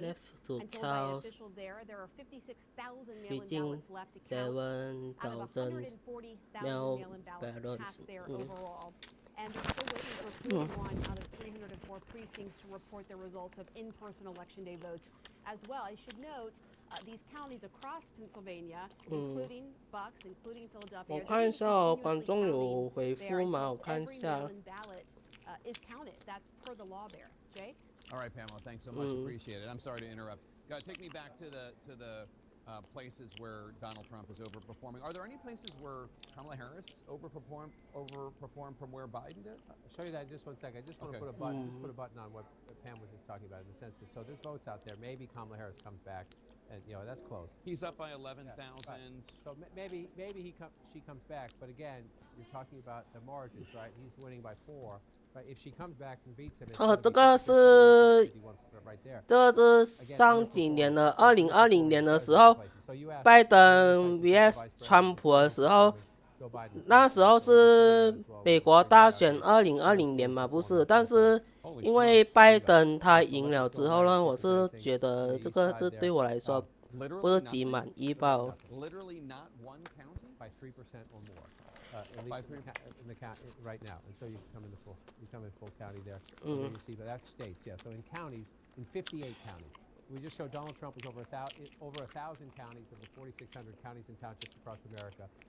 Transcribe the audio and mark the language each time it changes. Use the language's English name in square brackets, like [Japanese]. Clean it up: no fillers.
[English] And told by an official there are 56,000 mail-in ballots left to count out of 140,000 mail-in ballots cast there overall. And they're still waiting for 41 out of 304 precincts to report the results of in-person Election Day votes as well. I should note these counties across Pennsylvania, including Bucks, including Philadelphia, [Chinese] 我看一下哦，观众有回复吗？我看一下。 [English] ballot is counted. That's per the law there. Jay? All right, Pamela, thanks so much. Appreciate it. I'm sorry to interrupt. Take me back to the places where Donald Trump is overperforming. Are there any places where Kamala Harris overperformed from where Biden did? I'll show you that in just 1 second. I just want to put a button on what Pam was just talking about in the sense that, so there's votes out there. Maybe Kamala Harris comes back, and that's close. He's up by 11,000. So maybe she comes back, but again, you're talking about the margins, right? He's winning by 4. Right? If she comes back and beats him, it's [Chinese] 这个是 [English] right there. [Chinese] 这个是上几年的2020年的时候，拜登 vs 川普的时候，那时候是美国大选2020年嘛，不是？但是因为拜登他赢了之后呢，我是觉得这个是对我来说不是极满意吧。 [English] Literally not one county? By 3% or more. At least in the county right now, and so you come in full county there. You see, but that's states, yeah. So in counties, in 58 counties, we just showed Donald Trump was over 1,000 counties of the 4,600 counties and townships across America.